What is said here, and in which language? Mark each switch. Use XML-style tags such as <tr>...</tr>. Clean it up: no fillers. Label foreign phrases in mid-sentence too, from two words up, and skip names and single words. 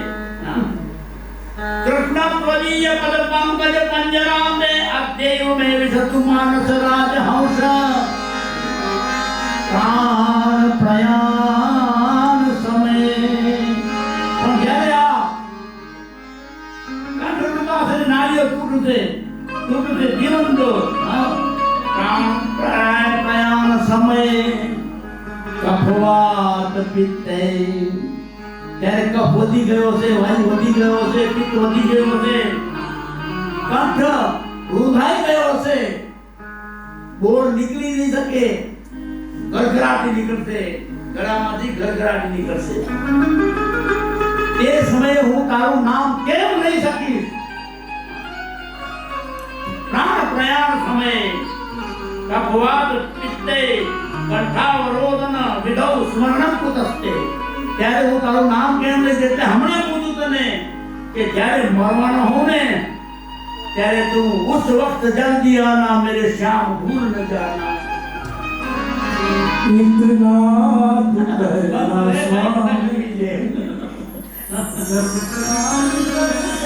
<sa>कृष्ण त्वदीय पद पंकज पंजराम में अद्यैव में विशतु मानस राज हंस प्राण प्रयाण समय पण</sa> <gu>જ્યારે આ કંઠ પાસે નાળીઓ તૂટે જીવંતો</gu> <sa>प्राण प्रयाण समय कफवात पित्ते</sa> <gu>ત્યારે કફ વધી ગયો છે, વાયુ વધી ગયો છે, પિત્ત વધી ગયો છે, કંઠ રૂંધાઈ ગયો છે, બોલ નીકળી નહીં શકે, ગરગરાટી નીકળશે, ગળામાંથી ગરગરાટી નીકળશે। તે સમયે હું તારું નામ કેમ લઈ શકીશ?</gu> <sa>प्राण प्रयाण समय कफवात पित्ते कंठावरोधन विधौ स्मरणं कुतस्ते</sa> <gu>ત્યારે હું તારું નામ કેમ લઈશ? એટલે હમણાં પૂછું તને કે જ્યારે મરવાનો હોઉં ને ત્યારે તું</gu> <hi>उस वक्त जल्दी आना मेरे श्याम भूल न जाना।</hi> <gu>ઇન્દ્રનાથ દયા સ્વામી જય</gu>